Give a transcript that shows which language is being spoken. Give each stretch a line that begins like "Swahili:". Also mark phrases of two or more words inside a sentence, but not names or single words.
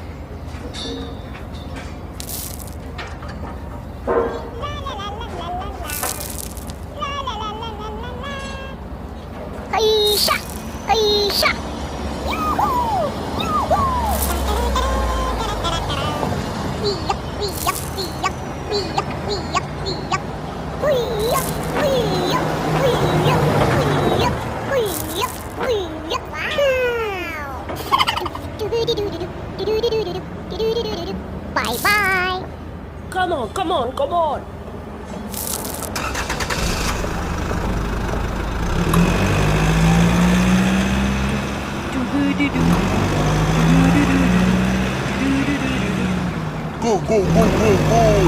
English: Aisha! Aisha! Yoo-hoo! Yoo-hoo! Wee-yuck, wee-yuck, wee-yuck, wee-yuck, wee-yuck, wee-yuck. Wee-yuck, wee-yuck, wee-yuck, wee-yuck, wee-yuck, wee-yuck. Wow! Bye-bye. Come on, come on, come on. Go, go, go, go, go!